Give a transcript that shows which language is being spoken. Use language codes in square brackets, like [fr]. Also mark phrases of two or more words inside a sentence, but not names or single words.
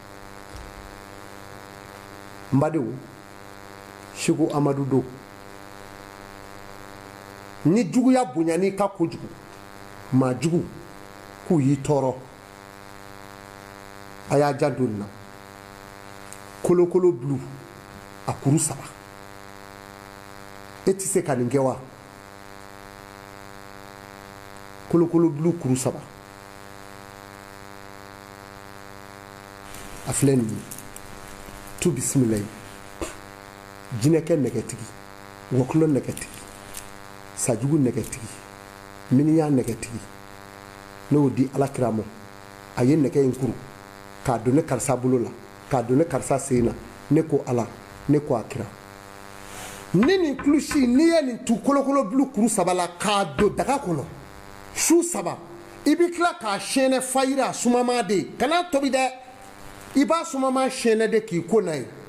[bm] n badenw Seku Amadu don ni juguya bonyani ka kojugu maa jugu k'u y'i tɔɔrɔ a y'a jan don nin na kolokolo bulu a kuru 3 e tɛ se ka nin kɛ wa kolokolo bulu kuru 3 a filɛ nin ye tu bisimilayi jinɛkɛ nɛgɛtigi wɔkulɔ nɛgɛtigi sajugu nɛgɛtigi miniya nɛgɛtigi ne y'o di alakira ma a ye nɛgɛ in kuru k'a don ne karisa bolo la k'a don ne karisa sen na ne ko ala ne ko akira ni nin kulusi n'i ye nin tu kolokolo bulu kuru 3 la k'a don daga kɔnɔ su 3 i bɛ tila k'a sɛnɛ fayira a sumama de kana tobi dɛ i b'a sumama sɛnɛ de k'i ko n'a ye